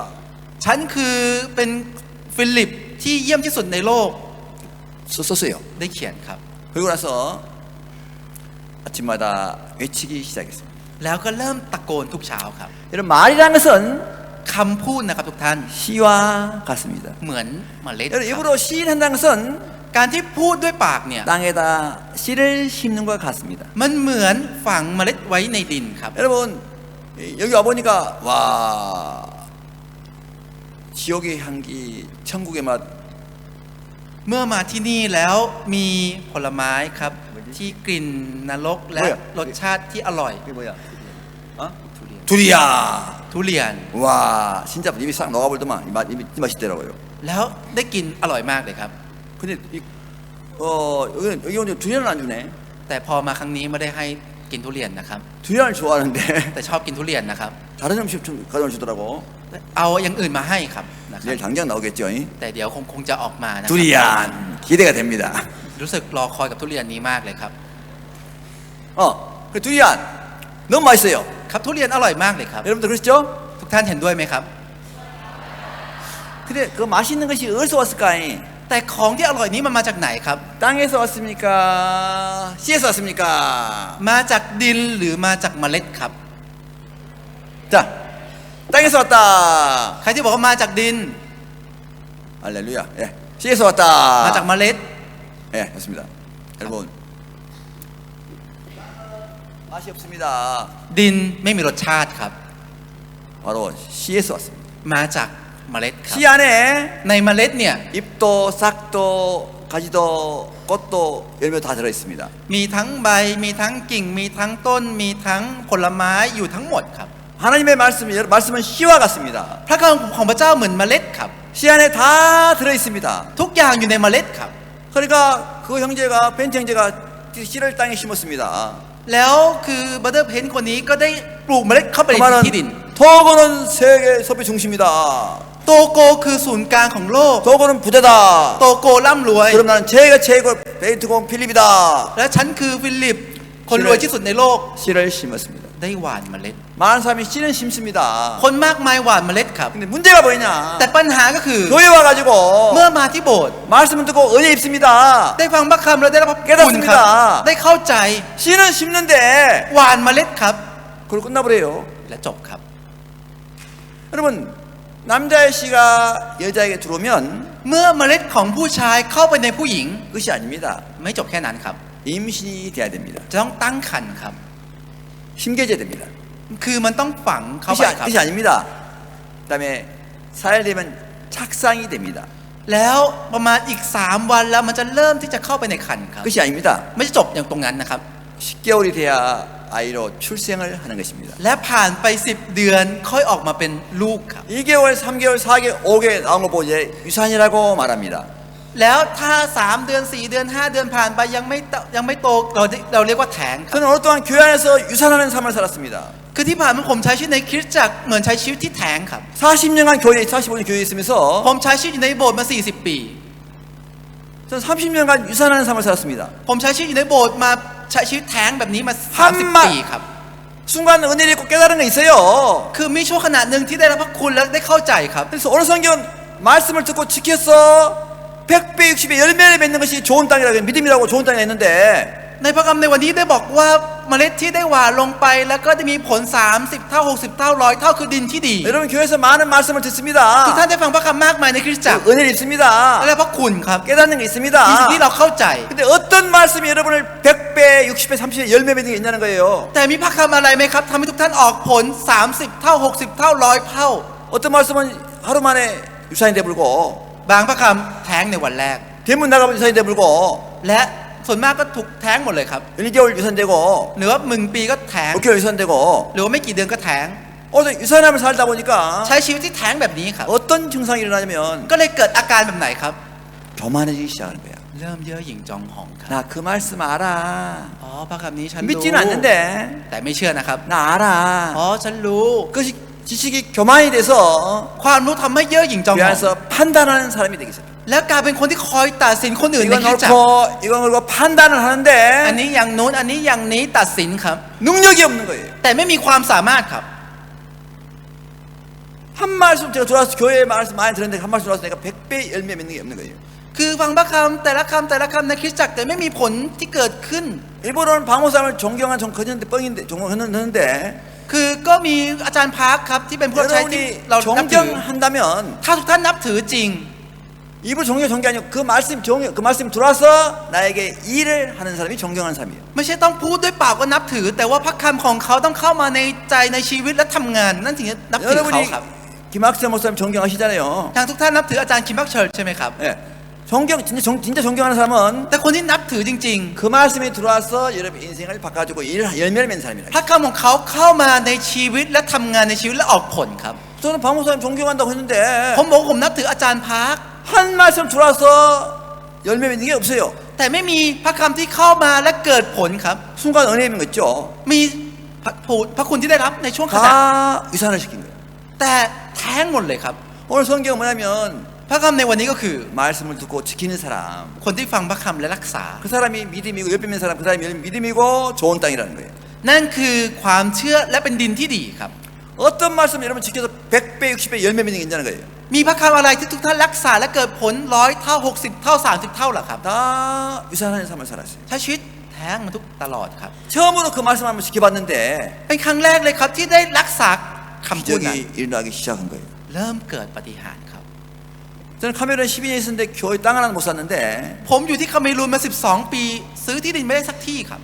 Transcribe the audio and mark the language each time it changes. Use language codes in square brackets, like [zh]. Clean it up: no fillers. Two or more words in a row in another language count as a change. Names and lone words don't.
[th] ฉันคือเป็นฟิลิปที่เยี่ยมที่สุดในโลก [ko] 썼어요. [th] ได้เขียนครับ [ko] 그리고 나서 아침마다 외치기 시작했습니다. [th] แล้วก็เริ่มตะโกนทุกเช้าครับ [ko] 여러분 말이라는 것은 [th] คำพูดนะครับทุกท่าน [ko] 시와 같습니다. [th] เหมือนเมล็ด [ko] 여러분 [th] ครับ [ko] 입으로 시인한다는 것은 [th] การที่พูดด้วยปากเนี่ย [ko] 땅에다 씨를 심는 것 같습니다. [th] มันเหมือนฝังเมล็ดไว้ในดินครับ [ko] 여러분 여기 와보니까 와 지옥의 향기 천국의 맛 [th] เมื่อมาที่นี่แล้วมีผลไม้ครับ ที่กลิ่นนรกและ เฮ้ย รสชาติที่อร่อย [ko] 그게 뭐야? 어? [th] ทุเรียน [ko] 두리야. [th] ทุเรียน [ko] 와 진짜 입이 싹 녹아버리더만 이 맛있더라고요. [th] แล้วได้กินอร่อยมากเลยครับ [ko] 근데 여기 오늘 두리안을 안 주네. [th] แต่พอมาครั้งนี้ไม่ได้ให้กินทุเรียนนะครับ [ko] 두리안을 좋아하는데 [th] แต่ชอบกินทุเรียนนะครับ [ko] 다른 음식 좀 가져와 주더라고. [th] เอาอย่างอื่นมาให้ครับนะครับ [ko] 내일 당장 나오겠죠. [th] แต่เดี๋ยวคงจะออกมานะครับ [ko] 두리안 기대가 됩니다. [th] รู้สึกรอคอยกับทุเรียนนี้มากเลยครับ [ko] 그 두리안 너무 맛있어요. [th] ครับทุเรียนอร่อยมากเลยครับ [ko] 여러분들 그러시죠? [th] ทุกท่านเห็นด้วยไหมครับ [ko] 근데 그 맛있는 것이 어디서 왔을까? [th] แต่ของที่อร่อยนี้มันมาจากไหนครับ [ko] 땅에서 왔습니까? 씨에서 왔습니까? [th] มาจากดินหรือมาจากเมล็ดครับ [ko] 자, 땅에서 왔다. [th] ใครที่บอกว่ามาจากดิน [ko] 할렐루야. 예, 씨에서 왔다. [th] มาจากเมล็ด [ko] 예, 좋습니다. 여러분 맛이 없습니다. [th] ดินไม่มีรสชาติครับ [ko] 바로 씨에서 왔습니다. [th] มาจากเมล็ดครับ [ko] 씨 안에 [th] ในเมล็ดเนี่ย [ko] 잎도 싹도 가지도 꽃도 열매 다 들어 있습니다. [th] มีทั้งใบมีทั้งกิ่ง มีทั้งต้น มีทั้งผลไม้อยู่ทั้งหมดครับ [ko] 하나님의 말씀은 씨와 같습니다. [th] พระคำของพระเจ้าเหมือนเมล็ดครับ [ko] 씨 안에 다 들어 있습니다. [th] ทุกอย่างอยู่ในเมล็ดครับ [ko] 그러니까 그 형제가 벤트 형제가 씨를 땅에 심었습니다. [th] แล้วคือบัตเตอร์เพนคนนี้ก็ได้ปลูกเมล็ดเข้าไป [ko] 그 [th] ใน [ko] 말은 [th] ที่ดิน [ko] 토고는 세계 섭의 중심이다. [th] โตโกคือศูนย์กลางของโลก [ko] 토고는 부자다. [th] โตโกร่ำรวย [ko] 그럼 나는 제가 최고 베이트공 필립이다. [th] และฉันคือฟิลิป คนรวยที่สุดในโลก [ko] 씨를 심었습니다. [th] ได้หว่านเมล็ด [ko] 많은 사람이 씨는 심습니다. [th] คนมากมายหว่านเมล็ดครับ [ko] 근데 문제가 뭐냐? [th] แต่ปัญหาก็คือ [ko] 교회 와가지고 [th] เมื่อมาที่โบสถ์ [ko] 말씀을 듣고 은혜 입습니다. [th] ได้ฟังพระคำแล้วได้รับพระคุณครับ ได้เข้าใจ [ko] 씨는 심는데 [th] หว่านเมล็ดครับ [ko] 그걸 끝나버려요. [th] และจบครับ [ko] 여러분 남자의 씨가 여자에게 들어오면 [th] เมื่อเมล็ดของผู้ชายเข้าไปในผู้หญิง [ko] 끝이 아닙니다. [th] ไม่จบแค่นั้นครับ [ko] 임신이 돼야 됩니다. [th] จะต้องตั้งครรภ์ครับ [ko] 심겨져야 됩니다. [th] คือมันต้องฝังเข้าไปครับ [ko] 끝이 아닙니다. 그다음에 4일 되면 착상이 됩니다. [th] แล้วประมาณอีก3 วันแล้วมันจะเริ่มที่จะเข้าไปในครรภ์ครับ [ko] 끝이 아닙니다. [th] ไม่ใช่จบอย่างตรงนั้นนะครับ [ko] 10개월이 돼야 아이로 출생을 하는 것입니다. [th] และผ่านไป10 เดือนค่อยออกมาเป็นลูกครับ [ko] 2개월, 3개월, 4개월, 5개월 나온 거 보고 이제 유산이라고 말합니다. [th] แล้วถ้า3 เดือน 4 เดือน 5 เดือนผ่านไปยังไม่โตเราเรียกว่าแท้งครับ [ko] 저는 어느 동안 교회 안에서 유산하는 삶을 살았습니다. [th] คือที่ผ่านมาผมใช้ชีวิตในคริสตจักรเหมือนใช้ชีวิตที่แท้งครับ [ko] 40년간 교회에 45년 교회에 있으면서 [th] ผมใช้ชีวิตอยู่ในโบสถ์มา40 ปี [ko] 저는 30년간 유산하는 삶을 살았습니다. [th] ผมใช้ชีวิตอยู่ในโบสถ์มาใช้ชีวิตแท้งแบบนี้มา [ko] 한마 [th] 30 ปีครับ [ko] 순간 은혜를 입고 깨달은 게 있어요. [th] คือมีช่วงขณะหนึ่งที่ได้รับพระคุณและได้เข้าใจครับ [ko] 그래서 오늘 성경은 말씀을 듣고 지켜서 100배 60배 열매를 맺는 것이 좋은 땅이라고 믿음이라고 좋은 땅이라 했는데 [th] ในพระคำในวันนี้ได้บอกว่าเมล็ดที่ได้หว่านลงไปแล้วก็จะมีผล30 เท่า 60 เท่า 100 เท่าคือดินที่ดี [ko] 여러분 교회에서 많은 말씀을 [th] ทุก [ko] 듣습니다. [th] ท่านได้ฟังพระคำมากมายในคริสตจักร [ko] 은혜를 입습니다. [th] และพระคุณครับ [ko] 깨닫는 게 [th] มี [ko] 있습니다. [th] สิ่งที่เราเข้าใจ [ko] 근데 어떤 말씀이 여러분을 100배 60배 30배 열매 맺는 게 있냐는 거예요. [th] แต่มีพระคำอะไรไหมครับทำให้ทุกท่านออกผล30 เท่า 60 เท่า 100 เท่า [ko] 어떤 말씀은 하루 만에 유산이 되불고 [th] บางพระคำแท้งในวันแรก [ko] 대문 나가면 유산이 되불고 [th] และส่วนมากก็ถูกแท้งหมดเลยครับ [ko] 1개월 유산되고 [th] หรือว่า1 ปีก็แท้ง [ko] 6개월 유산되고 [th] หรือว่าไม่กี่เดือนก็แท้ง [ko] 어제 유산함을 살다 보니까 [th] ใช้ชีวิตที่แท้งแบบนี้ครับ [ko] 어떤 증상이 일어나냐면 [th] ก็เลยเกิดอาการแบบไหนครับ [ko] 교만해지기 시작하는 거야. [th] เริ่มเย่อหยิ่งจองหองครับ [ko] 나 그 말씀 알아. [th] อ๋อพระคำนี้ฉันรู้ [ko] 믿지는 않는데 [th] แต่ไม่เชื่อนะครับ [ko] 나 알아. [th] อ๋อฉันรู้ [ko] 그것이 지식이 교만이 돼서 [th] ความรู้ทำให้เย่อหยิ่งจอง [ko] 그 [th] หอง [ko] 안에서 판단하는 사람이 되기 시작해요. [th] แล้วกลายเป็นคนที่คอยตัดสินคนอื่นใน [ko] 이건 [th] คริสตจักร [ko] 옳고 이건 그렇고 판단을 [th] อัน [ko] 하는데 [th] นี้อย่างโน้นอันนี้อย่างนี้ตัดสินครับ [ko] 능력이 없는 거예요. [th] แต่ไม่มีความสามารถครับ [ko] 한 말씀 제가 들어와서 교회 말씀 많이 들었는데 한 말씀 들어와서 내가 100배 열매 맺는 게 없는 거예요. [th] คือฟังพระคำแต่ละคำแต่ละคำในคริสตจักรแต่ไม่มีผลที่เกิดขึ้น [ko] 일본어는 방호사를 존경한 정거는데 뻥인데 존경하는데 [th] คือก็มีอาจารย์พาร์คครับที่เป็นผู้รับใช้ที่ [ko] 여러분이 [th] เรานับถือ [ko] 존경한다면 [th] ถ้าทุกท่านนับถือจริง [ko] 입으로 존경이 아니고 그 말씀 들어와서 나에게 일을 하는 사람이 존경하는 사람이에요. [th] ไม่ใช่ต้องพูดด้วยปากว่านับถือ แต่ว่าพระคำของเขาต้องเข้ามาในใจในชีวิตและทำงานนั่นถึงจะนับถือเขา [ko] 여러분이 [th] ครับ [ko] 김학세 목사님 존경하시잖아요. [th] ทางทุกท่านนับถืออาจารย์คิมบักเชิร์ใช่ไหมครับ [ko] 예. 진짜 존경하는 사람은 [th] แต่คนที่นับถือจริง [ko] 그 말씀이 들어와서 여러분 인생을 바꿔주고 열매를 맺는 ๆ 사람이라. [th] พระคำของเขาเข้ามาในชีวิตและทำงานในชีวิตและออกผลครับ [ko] 저는 방 목사님 존경한다고 했는데 [th] ผมบอกว่าผมนับถืออาจารย์พาร์ค [ko] 한 말씀 들어와서 열매 맺는 게 없어요. [th] แต่ไม่มีพระคำที่เข้ามาและเกิดผลครับ [ko] 순간 은혜 있는 거 있죠. [th] มีพระคุณที่ได้รับในช่วงขณะ [ko] 다 위산을 시킨 거예요. [th] แต่แท้งหมดเลยครับ [ko] 오늘 성경 뭐냐면 [th] พระคำในวันนี้ก็คือ [ko] 말씀을 듣고 지키는 사람. [th] คนที่ฟังพระคำและรักษา [ko] 그 사람이 믿음이고 옆에 있는 사람 그 사람이 믿음이고 좋은 땅이라는 거예요. [th] นั่นคือความเชื่อและเป็นดินที่ดีครับ [ko] 어떤 말씀 여러분 지켜서 100배 60배 열매 맺는 게 있냐는 거예요. [th] มีพระคำอะไรที่ทุกท่านรักษาและเกิดผล100 เท่า 60 เท่า 30 เท่าหรอครับ [ko] 다 위산하는 삶을 살았어요. [th] ใช้ชีวิตแท้งมาทุกตลอดครับ [ko] 처음으로 그 말씀 한번 지켜봤는데 [th] เป็นครั้งแรกเลยครับที่ได้รักษาคำพูดนั้น [ko] 기적이 일어나기 시작한 거예요. [th] เริ่มเกิดปาฏิหาริย์ครับ [ko] 저는 카메론 12년 있었는데 교회 땅 하나 못 샀는데 [th] ผมอยู่ที่คาเมรูนมา 12 ปี ซื้อที่ดินไม่ได้สักที่ครับ